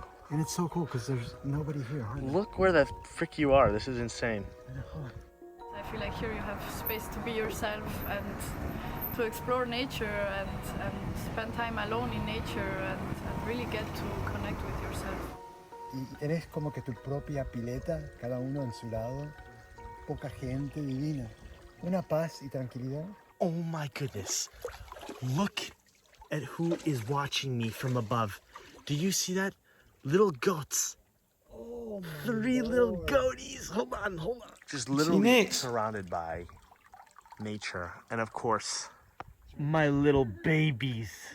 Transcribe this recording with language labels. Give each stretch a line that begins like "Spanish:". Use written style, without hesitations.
English: And it's so cool because there's nobody here, hardly. Look where the frick you are. This is insane. I feel like here you have space to be yourself and to explore nature and spend time alone in nature and really get to connect with yourself.
Spanish: Y eres como que tu propia pileta, cada uno en su lado, poca gente divina, una paz y tranquilidad.
English: Oh my goodness. Look at who is watching me from above. Do you see that? Little goats. Oh my 3 little goaties. Hold on. Just literally niks. surrounded by nature. And of course, my little babies.